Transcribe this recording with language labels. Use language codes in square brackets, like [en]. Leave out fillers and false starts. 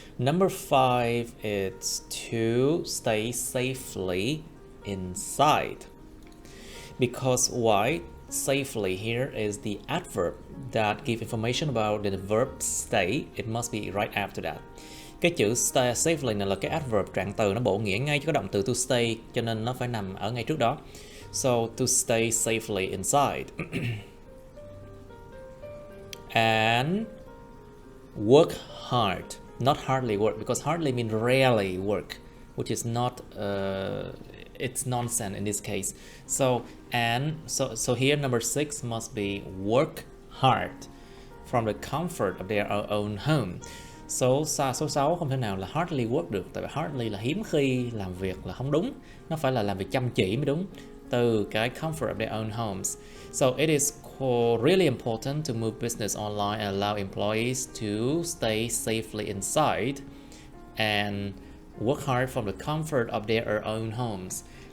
[en] Number 5 is to stay safely inside. Because why? Safely here is the adverb that gives information about the verb stay. It must be right after that. [vi] Cái chữ stay safely này là cái adverb trạng từ, nó bổ nghĩa ngay cho cái động từ to stay, cho nên nó phải nằm ở ngay trước đó. [en] So to stay safely inside. And work hard, not hardly work, because hardly means rarely work, which is not it's nonsense in this case. So here number 6 must be work hard from the comfort of their own home. [vi] Số 6 không thể nào là [en] hardly work [vi] được, tại vì hardly là hiếm khi làm việc, là không đúng, nó phải là làm việc chăm chỉ mới đúng, từ cái [en] comfort of their own homes. So it is really important to move business online and allow employees to stay safely inside and work hard from the comfort of their own homes.